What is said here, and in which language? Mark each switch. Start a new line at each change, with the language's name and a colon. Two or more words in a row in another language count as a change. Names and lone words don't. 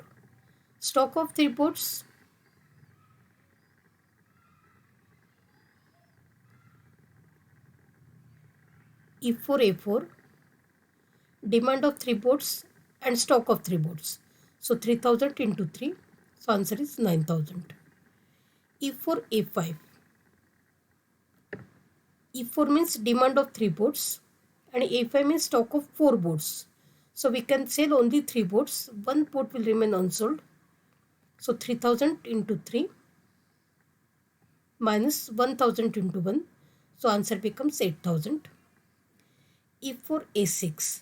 English: Stock of 3 boats. E4, A4. Demand of 3 boats and stock of 3 boats. So 3000 into 3. So answer is 9000. E4, A5. E4 means demand of 3 boats and A5 means stock of 4 boats. So we can sell only 3 boats. 1 boat will remain unsold. So 3000 into 3 minus 1000 into 1. So answer becomes 8000. E4, A6.